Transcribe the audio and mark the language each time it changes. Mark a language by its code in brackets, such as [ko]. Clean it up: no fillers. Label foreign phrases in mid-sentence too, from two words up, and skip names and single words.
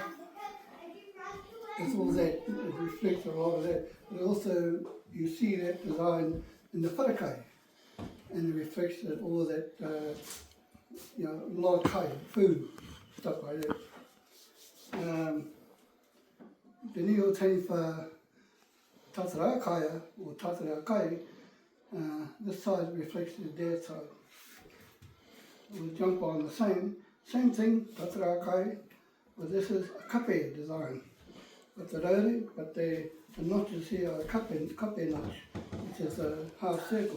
[en] It's all that. It reflects a lot of that. But also you see that design in the wharakai, and it reflects that all that a lot of kai, food, stuff like that. The [mi] niho taniwha tatara akaya [en] or [mi] tatara akai, [en] this side reflects the dad's side. We'll jump on the same thing, [mi] tatara akai, [en] but this is a kape design. But the rori, but the notches here are kape notch, which is a half circle.